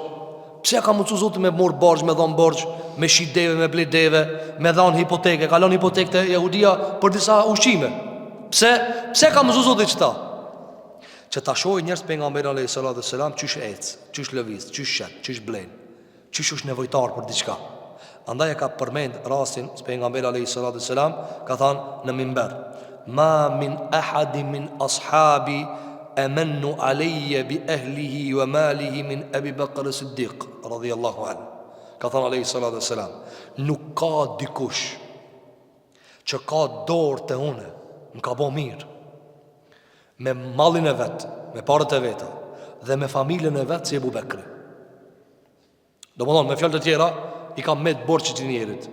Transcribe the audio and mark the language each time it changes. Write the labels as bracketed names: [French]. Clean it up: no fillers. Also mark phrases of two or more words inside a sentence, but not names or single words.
[Albanian] Pse ka mundsu Zoti me mor borxh, me dhon borxh, me shit deve, me blej deve, me dhon hipoteke, ka lënë hipotekë te Jehudia për disa ushqime. Pse ka mundsu Zoti çta? Që ta shohë njerëz pejgamberin [Arabic] عليه الصلاة والسلام [Albanian] çish ec, çish lëviz, çish shet, çish blen, çish është nevojtar për diçka. Andaj e ka përmend rastin se pejgamberi [Arabic] عليه الصلاة والسلام [Albanian] ka thënë në minber: [Arabic] "ما من أحد من أصحابي أمن علي بأهله وماله من أبي بكر الصديق رضي الله عنه." [Albanian] Ka thënë [Arabic] عليه الصلاة والسلام, [Albanian] nuk ka dikush që ka dorë te unë, më ka bë mirë me mallin e vet, me parët e veta dhe me familjen e vet si Abu Bekri. Domethënë me fjalë të tjera i ka met borxh të njerit.